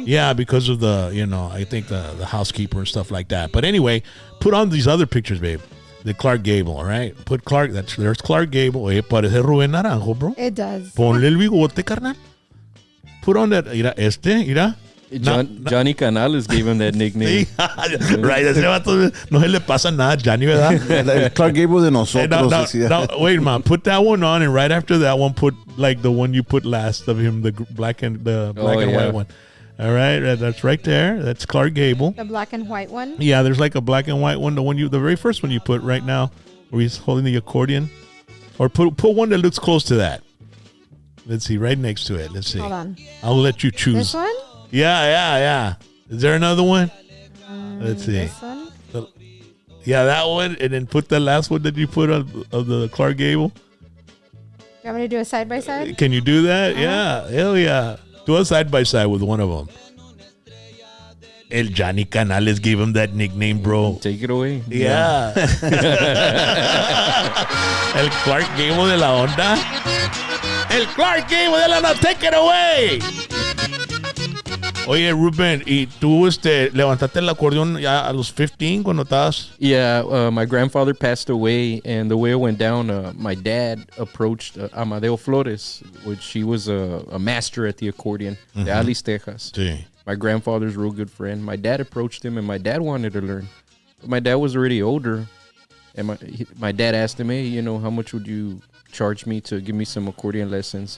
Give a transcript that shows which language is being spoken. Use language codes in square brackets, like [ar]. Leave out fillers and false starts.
[en] Yeah, because of the, I think the housekeeper and stuff like that. But anyway, put on these other pictures, babe. The Clark Gable, all right? Put Clark, there's Clark Gable. [es] Oye, parece Ruben Naranjo, [en] bro. It does. [es] Ponle el bigote, carnal. [en] put on that. [es] Mira, mira. [en] Johnny Canales gave him that nickname. [es] Sí, [en] right. [es] Ese vato no se le pasa nada, Johnny, ¿verdad? El Clark Gable de nosotros. decía. [en] Now, wait, man. Put that one on, and right after that one, put like the one you put last of him, the black and white one. All right, that's right there. That's Clark Gable. The black and white one. Yeah, there's like a black and white one. The very first one you put right now, where he's holding the accordion, or put one that looks close to that. Let's see, right next to it. Let's see. Hold on. I'll let you choose. This one? Yeah. Is there another one? Let's see. This one? Yeah, that one, and then put the last one that you put of the Clark Gable. You want me to do a side by side? Can you do that? Yeah, hell yeah. Do a side by side with one of them. [es] El Johnny Canales [en] gave him that nickname, bro. Take it away. [es] Yeah. El Clark Gable de la onda. El Clark Gable de la onda. [en] Take it away. [es] Oye, Ruben, ¿y tú levantaste el acordeón ya a los 15 cuando estabas? [en] Yeah, my grandfather passed away, and the way it went down, my dad approached Amadeo Flores, which he was a master at the accordion, [es] de Alice, Texas. Sí. [en] My grandfather's real good friend. My dad approached him, and my dad wanted to learn. But my dad was already older, and my dad asked him, hey, how much would you charge me to give me some accordion lessons?